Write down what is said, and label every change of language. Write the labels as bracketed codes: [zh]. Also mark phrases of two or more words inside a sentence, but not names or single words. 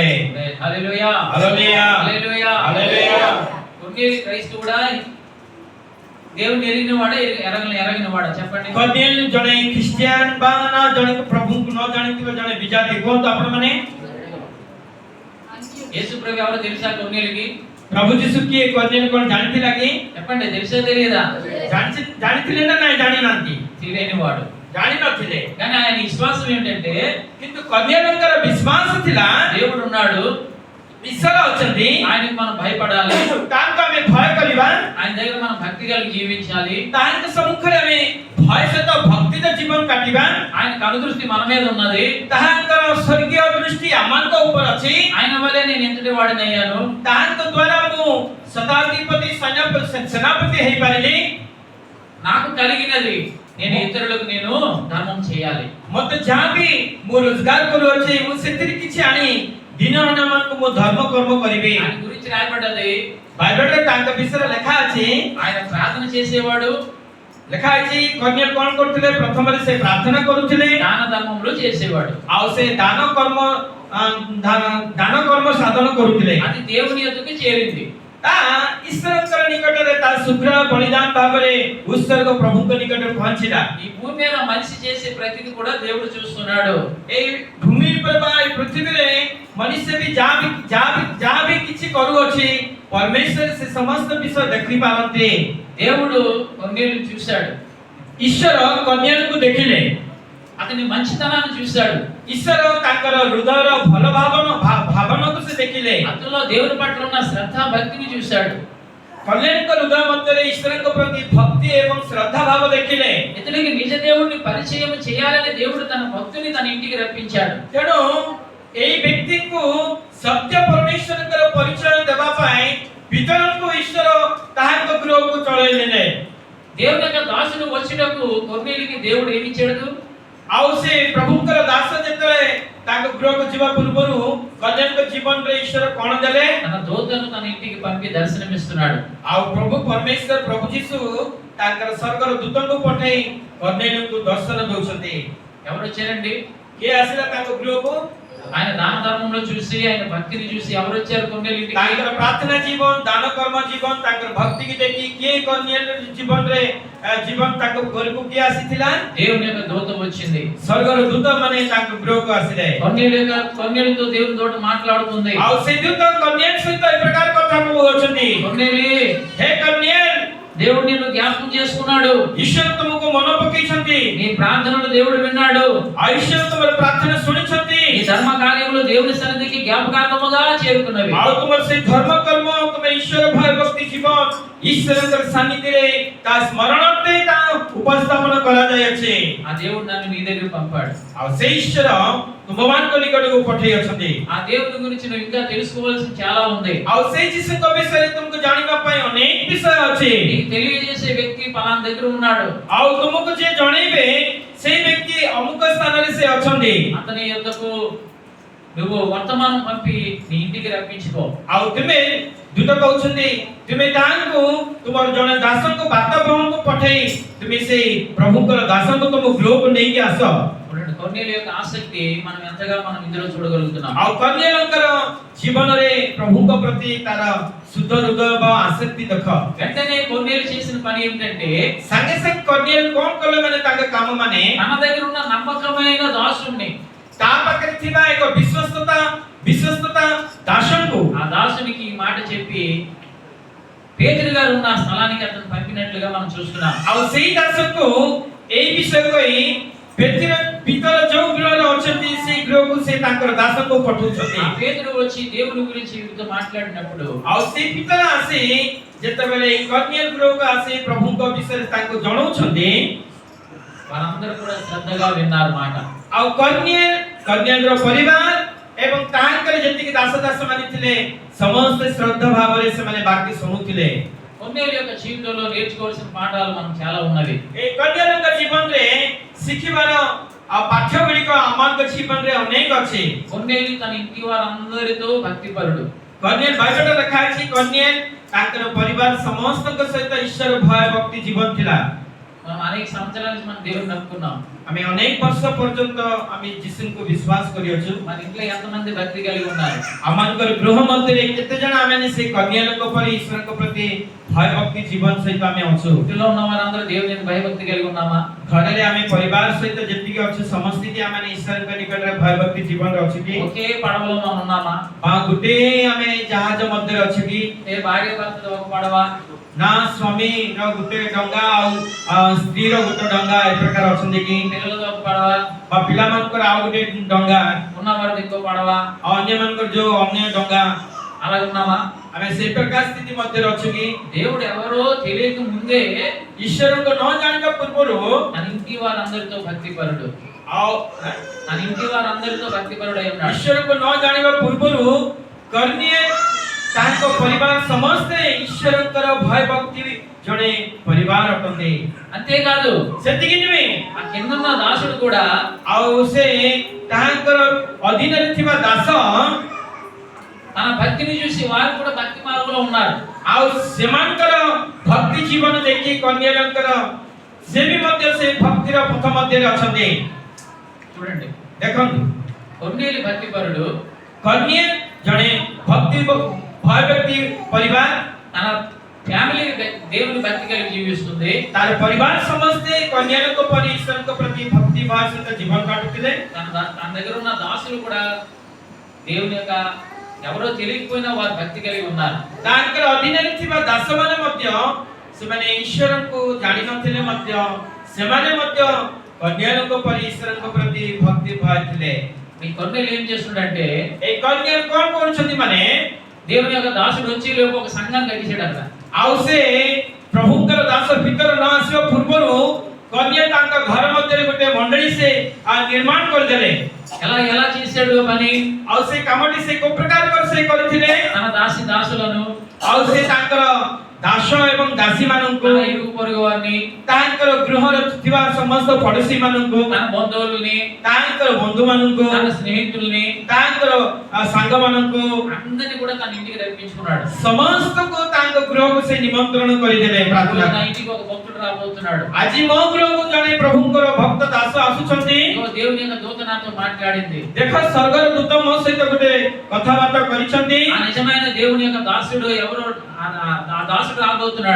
[te] హల్లెలూయా హల్లెలూయా హల్లెలూయా హల్లెలూయా। కొన్నేలి క్రైస్తవుడా దేవుని ఎరిగినవాడా ఎరగినవాడా చెప్పండి. [or] କର୍ନେଲ ଜଣେ ଖ୍ରୀଷ୍ଟିଆନ ବା ନା ଜଣେ ପ୍ରଭୁଙ୍କୁ ନ ଜାଣିଥିବା ଜଣେ ବିଜାତି? କୁହନ୍ତୁ ଆପଣ ମାନେ। [te] యేసు ప్రభు ఎవరో తెలుసా కొన్నేలికి? [or] ପ୍ରଭୁ ଯୀଶୁ କିଏ କର୍ନେଲ କଣ ଜାଣିଥିଲା କି? [te] చెప్పండి, తెలుసా తెలియదా? [or] ଜାଣିଥିଲେ ନା ନାଇଁ? ଜାଣିନାହାନ୍ତି, [te] తెలియనివాడు, [or] ଜାଣି ନଥିଲେ। [te] కానీ ఆయన విశ్వాసం ఏంటంటే [or] କିନ୍ତୁ କର୍ନେଲଙ୍କର ବିଶ୍ୱାସ ଥିଲା [te] దేవుడు ఉన్నాడు, [or] ଈଶ୍ୱର ଅଛନ୍ତି, [te] ఆయనకు మనం భయపడాలి, [or] ତାଙ୍କୁ ଆମେ ଭୟ କରିବା, [te] ఆయన దగ్గర మనం భక్తి కలిగి జీవించాలి, [or] ତାଙ୍କ ସମ୍ମୁଖରେ ଆମେ ଭୟ ସହିତ ଭକ୍ତିର ଜୀବନ କାଟିବା। [te] ఆయన కనుదృష్టి మన మీద ఉన్నది, [or] ତାହାଙ୍କର ସ୍ୱର୍ଗୀୟ ଦୃଷ୍ଟି ଆମମାନଙ୍କ ଉପରେ ଅଛି। [te] ఆయన వల్లే నేను ఎంతటి వాడిని అయ్యాను, [or] ତାଙ୍କ ଦ୍ୱାରା ମୁଁ ଶତାଧିପତି ସେନାପତି ହେଇପାରିଲି। [te] నాకు కలిగినది నేను ఇతరులకు నేను ధర్మం చేయాలి, [or] ମତେ ଯାହା ବି ମୁଁ ରୋଜଗାର କରୁଅଛି ମୁଁ ସେଥିରେ କିଛି ଆଣି ଦିନମାନକୁ ମୁଁ ଧର୍ମ କର୍ମ କରିବି। [te] ఆయన గురించి రాయబడ్డది. [or] ବାଇବେଲରେ ତାଙ୍କ ବିଷୟରେ ଲେଖା ଅଛି। [te] ఆయన ప్రార్థన చేసేవాడు, [or] ଲେଖା ଅଛି କର୍ନେଲ କଣ କରୁଥିଲେ? ପ୍ରଥମରେ ସେ ପ୍ରାର୍ଥନା କରୁଥିଲେ, [te] దాన ధర్మములు చేసేవాడు, [or] ଆଉ ସେ ଦାନ କର୍ମ ସାଧନ କରୁଥିଲେ। [te] అది దేవుని యొద్దకు చేరింది. [or] ତା ଈଶ୍ୱରଙ୍କର ନିକଟରେ ତା ଶୁକ୍ର ବଳିଦାନ ଭାବରେ ଉତ୍ସର୍ଗ ପ୍ରଭୁଙ୍କ ନିକଟରେ ପହଞ୍ଚିଲା। [te] ఈ భూమి మీద మనిషి చేసే ప్రతిది కూడా దేవుడు చూస్తున్నాడు. [or] ଏଇ ଭୂମି ଉପରେ ବା ଏଇ ପୃଥିବୀରେ ମନୁଷ୍ୟ ବି ଯାହା ବି କିଛି କରୁଅଛି ପରମେଶ୍ୱର ସେ ସମସ୍ତ ବିଷୟ ଦେଖି ପାରନ୍ତି। [te] దేవుడు కొన్నేలిని చూశాడు, [or] ଈଶ୍ୱର କନ୍ୟାକୁ ଦେଖିଲେ, [te] అతని మంచితనాన్ని చూశాడు, [or] ଈଶ୍ୱର ତାଙ୍କର ହୃଦୟର ଭଲ ଭାବନାକୁ ସେ ଦେଖିଲେ, [te] అతనిలో దేవుని పట్ల ఉన్న శ్రద్ధ భక్తిని చూశాడు, [or] କନ୍ୟାଙ୍କ ହୃଦୟ ମଧ୍ୟରେ ଈଶ୍ୱରଙ୍କ ପ୍ରତି ଭକ୍ତି ଏବଂ ଶ୍ରଦ୍ଧା ଭାବ ଦେଖିଲେ। [te] ఇతనికి నిజ దేవుణ్ణి పరిచయం చేయాలని దేవుడు తన భక్తుని తన ఇంటికి రప్పించాడు। [or] ତେଣୁ ଏଇ ବ୍ୟକ୍ତିକୁ ସତ୍ୟ ପରମେଶ୍ୱରଙ୍କର ପରିଚୟ ଦେବା ପାଇଁ ପିତରଙ୍କୁ ଈଶ୍ୱର ତାହାଙ୍କ ଗୃହକୁ ଚଳେଇଲେ। [te] దేవుని యొక్క దాసుడు వచ్చేటప్పుడు కొన్నేలికి దేవుడు ఏమి ఇచ్చాడు? [or] ଆଉ ସେ ପ୍ରଭୁଙ୍କର ଦାସ ଯେତେବେଳେ ତାଙ୍କ ଗୃହକୁ ଯିବା ପୂର୍ବରୁ କନ୍ୟାଙ୍କ ଜୀବନରେ ଈଶ୍ୱର କଣ ଦେଲେ? [te] తన దూతను తన ఇంటికి పంపి దర్శనమిస్తున్నాడు। [or] ଆଉ ପ୍ରଭୁ ପରମେଶ୍ୱର ପ୍ରଭୁ ଯୀଶୁ ତାଙ୍କର ସ୍ୱର୍ଗର ଦୂତଙ୍କୁ ପଠାଇ କନ୍ୟାଙ୍କୁ ଦର୍ଶନ ଦଉଛନ୍ତି। [te] ఎవరు వచ్చారండి? [or] କିଏ ଆସିଲା ତାଙ୍କ ଗୃହକୁ? [te] ఆయన దాన ధర్మంలో చూసి ఆయన భక్తిని చూసి ఎవరు వచ్చారు కొన్నేలి ఇంటికి? [or] ତାଙ୍କର ପ୍ରାର୍ଥନା ଜୀବନ, ଦାନ କର୍ମ ଜୀବନ, ତାଙ୍କର ଭକ୍ତିକି ଦେଖି କିଏ କନ୍ୟା ଜୀବନରେ ଜୀବନ ତାଙ୍କ ଘରକୁ କିଏ ଆସିଥିଲା? [te] దేవుని యొక్క దూత వచ్చింది, [or] ସ୍ୱର୍ଗର ଦୂତ ମାନେ ତାଙ୍କ ଗୃହକୁ ଆସିଲେ। [te] కొన్నేలితో దేవుని దూత మాట్లాడుతుంది। [or] ଆଉ ସେ ଦୂତ କନ୍ୟା ସହିତ ଏ ପ୍ରକାର କଥା କହୁଛନ୍ତି, [te] కొన్నేలి, [or] ହେ କନ୍ୟା, [te] దేవుడు నిన్ను జ్ఞాపకం చేసుకున్నాడు, [or] ଈଶ୍ୱର ତୁମକୁ ମନେ ପକେଇଛନ୍ତି, [te] నీ ప్రార్థనలు దేవుడు విన్నాడు, [or] ଈଶ୍ୱର ତୁମର ପ୍ରାର୍ଥନା ଶୁଣିଛନ୍ତି, [te] నీ ధర్మ కార్యములు దేవుని సన్నిధికి జ్ఞాపకార్థముగా చేరుకున్నవి. [or] ଆଉ ତୁମର ସେ ଧର୍ମ କର୍ମ ତୁମେ ଈଶ୍ୱର ଭୟ ଭକ୍ତି ଜୀବନ ଈଶ୍ୱରଙ୍କର ସାନ୍ନିଧ୍ୟରେ ତା ସ୍ମରଣରେ ତା ଉପସ୍ଥାପନ କରାଯାଇଅଛି। [te] ఆ దేవుడు నన్ను నీ దగ్గర పంపాడు. [or] ଆଉ ସେ ଈଶ୍ୱର ତୁମମାନଙ୍କ ନିକଟକୁ ପଠେଇ ଅଛନ୍ତି। [te] ఆ దేవుని గురించి నువ్వు ఇంకా తెలుసుకోవాల్సిన చాలా ఉంది. [or] ଆଉ ସେ ଯୀଶୁଙ୍କ ବିଷୟରେ ତୁମକୁ ଜାଣିବା ପାଇଁ ଅନେକ ବିଷୟ ଅଛି। [te] నీకు తెలియజేసే వ్యక్తి పలానా దగ్గర ఉన్నాడు. [or] ଆଉ ତୁମକୁ ଯିଏ ଜଣେଇବେ ସେଇ ବ୍ୟକ୍ତି ଅମୁକ ସ୍ଥାନରେ ସେ ଅଛନ୍ତି। [te] అతని యొద్దకు నువ్వు వర్తమానం పంపి నీ ఇంటికి రప్పించుకో. [or] ଆଉ ତୁମେ ଦୂତ କହୁଛନ୍ତି ତୁମେ ତାଙ୍କୁ ତୁମର ଜଣେ ଦାସଙ୍କୁ ବାର୍ତ୍ତାବହଙ୍କୁ ପଠେଇ ତୁମେ ସେଇ ପ୍ରଭୁଙ୍କର ଦାସଙ୍କୁ ତୁମ ଗୃହକୁ ନେଇକି ଆସ। [te] చూడండి, కొర్నేలి యొక్క ఆసక్తి మనం ఎంతగా మనం ఇందులో చూడగలుగుతున్నాం. [or] ଆଉ କର୍ଣ୍ଣେଲଙ୍କର ଜୀବନରେ ପ୍ରଭୁଙ୍କ ପ୍ରତି ତାର ଶୁଦ୍ଧ ହୃଦୟ ବା ଆସକ୍ତି ଦେଖ। [te] వెంటనే కొర్నేలి చేసిన పని ఏమిటంటే [or] ସାଙ୍ଗେ ସାଙ୍ଗେ କର୍ଣ୍ଣେଲ କଣ କଲେ ମାନେ ତାଙ୍କ କାମ ମାନେ [te] తన దగ్గర ఉన్న నమ్మకమైన దాసుని, [or] ତା ପାଖରେ ଥିବା ଏକ ବିଶ୍ୱସ୍ତତା ଦାସଙ୍କୁ [te] ఆ దాసునికి ఈ మాట చెప్పి పేతురు గారు ఉన్న స్థలానికి అతను పంపినట్లుగా మనం చూస్తున్నాం. [or] ଆଉ ସେଇ ଦାସଙ୍କୁ ଏଇ ବିଷୟ କହି ପିତର ଯୋଉ ଗୃହରେ ଅଛନ୍ତି ସେଇ ଗୃହକୁ ସେ ତାଙ୍କର ଦାସଙ୍କୁ ପଠଉଛନ୍ତି। [te] ఆ పేతురు వచ్చి దేవుని గురించి వీరితో మాట్లాడినప్పుడు [or] ଆଉ ସେଇ ପିତର ଆସି ଯେତେବେଳେ ଏଇ କର୍ଣ୍ଣେଲ ଗୃହକୁ ଆସି ପ୍ରଭୁଙ୍କ ବିଷୟରେ ତାଙ୍କୁ ଜଣାଉଛନ୍ତି [te] వారందరూ కూడా శ్రద్ధగా విన్నారు మాట. [or] ଆଉ କର୍ଣ୍ଣେଲର ପରିବାର ଏବଂ ତାଙ୍କର ଯେତିକି ଦାସ ମାନେ ଥିଲେ ସମସ୍ତେ ଶ୍ରଦ୍ଧା ଭାବରେ ସେମାନେ ବାକ୍ୟ ଶୁଣୁଥିଲେ। [te] కొర్నేలి యొక్క జీవితంలో నేర్చుకోవాల్సిన పాఠాలు మనకు చాలా ఉన్నవి. [or] ଏଇ କର୍ଣ୍ଣେଲଙ୍କ ଜୀବନରେ ଶିଖିବାର ଆଉ ପାଠ୍ୟ ଗୁଡ଼ିକ ଆମଙ୍କ ଜୀବନରେ ଅନେକ ଅଛି। [te] కొర్నేలి తన ఇంటి వారందరితో భక్తిపరుడు. [or] କର୍ଣ୍ଣେଲ ବାଇబଲରେ ଲେଖା ଅଛି କର୍ଣ୍ଣେଲ ତାଙ୍କର ପରିବାର ସମସ୍ତଙ୍କ ସହିତ ଈଶ୍ୱର ଭୟ ଭକ୍ତି ଜୀବନ ଥିଲା। [te] మనం అనేక సంవత్సరాల నుంచి మనం దేవుని నమ్ముకున్నాం. [or] ଆମେ ଅନେକ ବର୍ଷ ପର୍ଯ୍ୟନ୍ତ ଆମେ ଯୀଶୁଙ୍କୁ ବିଶ୍ୱାସ କରିଅଛୁ। [te] మన ఇంట్లో ఎంతమంది భక్తి కలిగి ఉన్నారు? [or] ଆମଙ୍କର ଗୃହ ମଧ୍ୟରେ କେତେ ଜଣ ଆମେ ସେ କନ୍ୟାଙ୍କ ପରି ଈଶ୍ୱରଙ୍କ ପ୍ରତି ଭୟ ଭକ୍ତି ଜୀବନ ସହିତ ଆମେ ଅଛୁ। [te] ఇంట్లో ఉన్న వారందరూ దేవుని భయభక్తి కలిగి ఉన్నామా? [or] ଘରରେ ଆମେ ପରିବାର ସହିତ ଯେତିକି ଅଛୁ ସମସ୍ତେ ଆମେ ଈଶ୍ୱରଙ୍କ ନିକଟରେ ଭୟ ଭକ୍ତି ଜୀବନରେ ଅଛୁ କି? [te] ఒకే పడవలో మనం ఉన్నామా? [or] ଗୋଟେ ଆମେ ଜାହାଜ ମଧ୍ୟରେ ଅଛୁ କି? [te] ఏ భార్య భర్తతో ఒక పడవ, [or] ନା ସ୍ୱାମୀର ଗୋଟେ ଡଙ୍ଗା ଆଉ ସ୍ତ୍ରୀର ଗୋଟେ ଡଙ୍ଗା ଏ ପ୍ରକାର ଅଛନ୍ତି କି? [te] పిల్లలతో ఒక పడవ, [or] ବା ପିଲାମାନଙ୍କର ଆଉ ଗୋଟେ ଡଙ୍ଗା [te] ఉన్నవారిది ఇంకో పడవ, [or] ଆଉ ଅନ୍ୟମାନଙ୍କର ଯୋଉ ଅନ୍ୟ ଡଙ୍ଗା [te] అలా ఉన్నామా? [or] ଆମେ ସେଇ ପ୍ରକାର ସ୍ଥିତି ମଧ୍ୟରେ ଅଛୁ କି? [te] దేవుడు ఎవరో తెలియక ముందే [or] ଈଶ୍ୱରଙ୍କୁ ନ ଜାଣିବା ପୂର୍ବରୁ [te] తన ఇంటి వారందరితో భక్తిపరుడు, [or] ଆଉ [te] తన ఇంటి వారందరితో భక్తిపరుడు అయి ఉన్నాడు. [or] ଈଶ୍ୱରଙ୍କୁ ନ ଜାଣିବା ପୂର୍ବରୁ କର୍ଣ୍ଣେଲ ତାଙ୍କ ପରିବାର ସମସ୍ତେ ଈଶ୍ୱରଙ୍କର ଭୟ ଭକ୍ତି ଜଣେ ପରିବାର ଅଟନ୍ତି। [te] అంతేకాదు [or] ସେତିକି ନୁହେଁ, [te] ఆ కిందన్న దాసుడు కూడా [or] ଆଉ ସେ ତାଙ୍କର ଅଧୀନରେ ଥିବା ଦାସ [te] తన భక్తిని చూసి వారు కూడా భక్తి మార్గంలో ఉన్నారు. [or] ଆଉ ସେମାନଙ୍କର ଭକ୍ତି ଜୀବନ ଦେଖି କର୍ଣ୍ଣେଲଙ୍କର ସେ ବି ମଧ୍ୟ ସେ ଭକ୍ତିର ପଥ ମଧ୍ୟରେ ଅଛନ୍ତି। [te] చూడండి, [or] ଦେଖନ୍ତୁ [te] కొర్నేలి భక్తిపరుడు, [or] କର୍ଣ୍ଣେଲ ଜଣେ ଭକ୍ତି ଭୟ ବ୍ୟକ୍ତି ପରିବାର, [te] తన ఫ్యామిలీ దేవుని భక్తి కలిగి జీవిస్తుంది. [or] ତାର ପରିବାର ସମସ୍ତେ କନ୍ୟାଙ୍କ ପରି ଈଶ୍ୱରଙ୍କ ପ୍ରତି ଭକ୍ତି ଭାବ ସହିତ ଜୀବନ କାଟୁଥିଲେ। [te] తన దగ్గర ఉన్న దాసులు కూడా దేవుని యొక్క ఎవరో తెలియకపోయినా వారు భక్తి కలిగి ఉన్నారు. [or] ତାଙ୍କର ଅଧୀନରେ ଥିବା ଦାସମାନେ ମଧ୍ୟ ସେମାନେ ଈଶ୍ୱରଙ୍କୁ ଜାଣିନଥିଲେ ମଧ୍ୟ ସେମାନେ ମଧ୍ୟ କନ୍ୟାଙ୍କ ପରି ଈଶ୍ୱରଙ୍କ ପ୍ରତି ଭକ୍ତି ଭାବ ଥିଲେ। [te] మీ కొర్నేలి ఏం చేస్తున్నాడంటే [or] ଏଇ କନ୍ୟା କଣ କରୁଛନ୍ତି ମାନେ [te] దేవుని యొక్క దాసుడు వచ్చి లోపు ఒక సంఘాన్ని కట్టించాడట. [or] ଆଉ ସେ ପ୍ରଭୁଙ୍କର ଦାସ ଭିତରେ ନ ଆସିବା ପୂର୍ବରୁ କନ୍ୟା ତାଙ୍କ ଘର ମଧ୍ୟରେ ଗୋଟେ ମଣ୍ଡଳୀ ସେ ନିର୍ମାଣ କରିଦେଲେ। [te] ఎలా చేశాడు పని? [or] ଆଉ ସେ କାମଟି ସେ କୋଉ ପ୍ରକାର ସେ କରିଥିଲେ? [te] తన దాసులను, [or] ଆଉ ସେ ତାଙ୍କର ଦାସ ଏବଂ ଦାସୀ ମାନଙ୍କୁ, [te] తన ఇరుగు పొరుగు వారిని, [or] ତାଙ୍କର ଗୃହରେ ଥିବା ସମସ୍ତ ପଡୋଶୀ ମାନଙ୍କୁ, [te] తన బంధువుల్ని, [or] ତାଙ୍କର ବନ୍ଧୁ ମାନଙ୍କୁ, [te] తన స్నేహితుల్ని, [or] ତାଙ୍କର ସାଙ୍ଗ ମାନଙ୍କୁ [te] అందరిని కూడా తన ఇంటికి రప్పించుకున్నాడు. [or] ସମସ୍ତଙ୍କୁ ତାଙ୍କ ଗୃହକୁ ସେ ନିମନ୍ତ୍ରଣ କରିଦେଲେ। ପ୍ରାର୍ଥନା, [te] నా ఇంటికి ఒక భక్తుడు రాబోతున్నాడు. [or] ଆଜି ମୋ ଗୃହକୁ ଜଣେ ପ୍ରଭୁଙ୍କର ଭକ୍ତ ଦାସ ଆସୁଛନ୍ତି। [te] ఇదిగో దేవుని యొక్క దూత నాతో మాట్లాడింది. [or] ଦେଖ ସ୍ୱର୍ଗର ଦୂତ ମୋ ସହିତ ଗୋଟେ କଥାବାର୍ତ୍ତା କରିଛନ୍ତି। [te] ఆ నిజమైన దేవుని యొక్క దాసుడు ఎవరో, ఆ దాసుడు రాబోతున్నాడు.